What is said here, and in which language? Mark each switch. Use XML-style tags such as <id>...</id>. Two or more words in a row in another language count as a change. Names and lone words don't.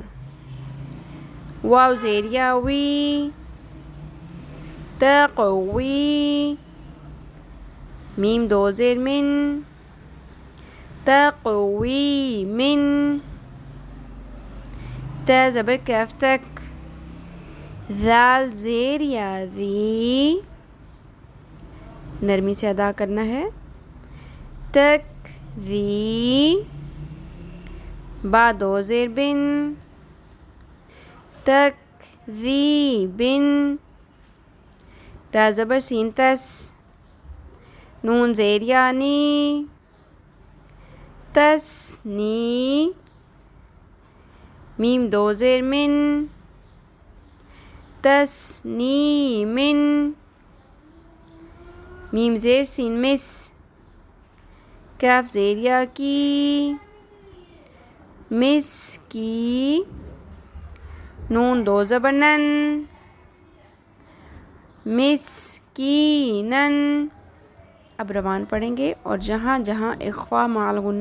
<ur>واو زیر یا وی تقوی میم دو زیر من تقوی من تا زبر کاف تک ذال زیر یا ذی نرمی سے ادا کرنا ہے تک ذی با دو زیر بن تک ذی بن تا زبر سین تس نون زیر یا نی تس نی میم دو زیر من تس نی من میم زیر سین مس کاف زیر یا کی مس کی نون دو زبر نن مسکینن اب روان پڑھیں گے اور جہاں جہاں اخفا مع غنہ</ur>